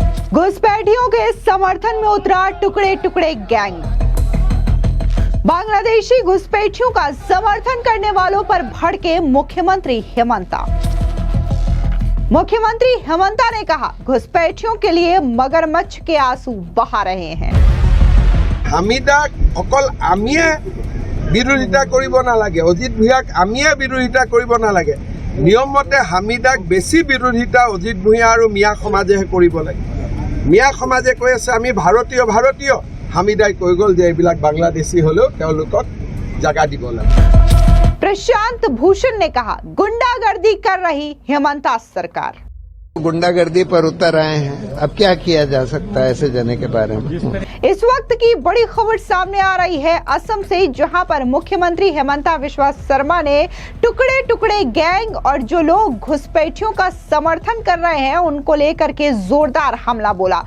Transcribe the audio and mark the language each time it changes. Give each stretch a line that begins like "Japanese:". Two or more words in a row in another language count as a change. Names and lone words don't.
Hindi: घुसपैठियों के समर्थन में उतरा टुकड़े टुकड़े गैंग। बांग्लादेशी घुसपैठियों का समर्थन करने वालों पर भड़के मुख्यमंत्री हेमंता। मुख्यमंत्री हेमंता ने कहा, घुसपैठियों के लिए मगरमच्छ के आंसू बहा रहे हैं।
Assamese: হামিদাক অকল আমিয়ে বিৰোধিতা কৰিব নালাগে, অজিত ভূঞাক আমিয়ে বিৰোধিতা কৰিব নালাগে। নিয়ম মতে হামিদাক বেছি বিৰোধিতা অজিত ভূঞা আৰু মিয়া সমাজেহে কৰিব লাগে। মিয়া সমাজে কৈ আছে আমি ভাৰতীয় ভাৰতীয়, হামিদাই কৈ গ'ল যে এইবিলাক বাংলাদেশী হ'লেও তেওঁলোকক জাগা দিব লাগে।
Hindi: प्रशांत भूषण ने कहा, गुंडागर्दी कर रही हेमंता सरकार। गुंडागर्दी पर उतर आए हैं, अब क्या किया जा सकता है ऐसे जने के बारे में। इस वक्त की बड़ी खबर सामने आ रही है असम से, जहां पर मुख्यमंत्री हेमंता बिस्वा शर्मा ने टुकड़े टुकड़े गैंग और जो लोग घुसपैठियों का समर्थन कर रहे हैं उनको लेकर के जोरदार हमला बोला।